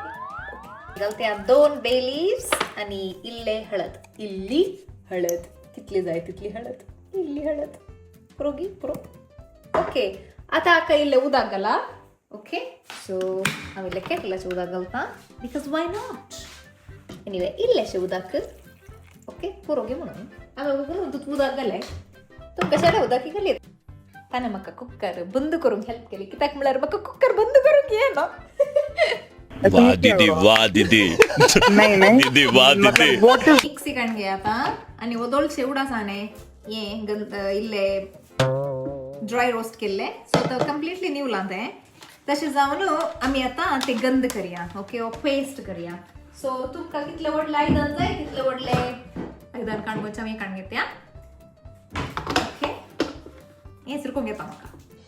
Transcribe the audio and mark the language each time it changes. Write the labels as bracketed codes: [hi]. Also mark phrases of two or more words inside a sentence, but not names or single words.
[kok] ओके घालते 2 [en] bay leaves [kok] आनी इल्ले हळद इल्ली हळद कितली जाय तितली हळद इल्ली हळद पुरोगी पुरो ओके आता हाका इल्ले उदक घाला ओके सो हांव इल्ले केटलाचें उदक घालता [en] because why not anyway [kok] इल्लेशें उदक ओके पुरोगी म्हणून हांवें उदक घालें तुमकां शेडे उदक घाली ताणें म्हाका कुकर बंद करूंक हेल्प केली कित्याक म्हळ्यार म्हाका कुकर बंद करूंक येना [hi] वाह दीदी दीदी वाह दीदी [kok] मिक्सी काडून घे आतां आनी ओदोळशे उडासाणे हे इल्ले [en] dry roast [kok] केल्ले सो तो कंप्लीटली निवला तें तशें जावन आमी आतां ते गंद करया ओके ओ पेस्ट करया सो तुमकां कितले व्हडले आयदन जाय तितले व्हडले आयदन काडून आमी काडून घेतया ओके हें सुरकूंक येता म्हाका